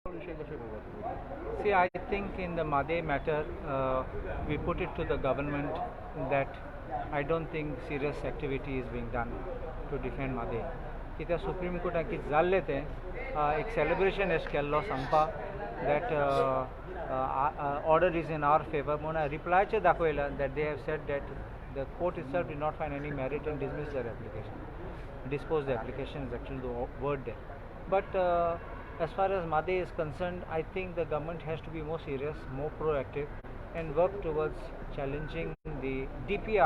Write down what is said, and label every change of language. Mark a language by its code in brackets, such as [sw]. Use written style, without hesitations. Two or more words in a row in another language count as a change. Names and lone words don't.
[en] See, I think in the Made matter, we put it to the government that I don't think serious activity is being done to defend Made. [kok] कित्याक सुप्रीम कोर्टान कितें जाल्लें तें एक celebration एश केल्लो सांगपा [en] that order is in our favor. [kok] म्हणून reply चे दाखयला [en] that they have said that the court itself did not find any merit and dismissed their application. Disposed the application is actually the word there. But as far as Made is concerned, I think the government has to be more serious, more proactive, and work towards challenging the DPR.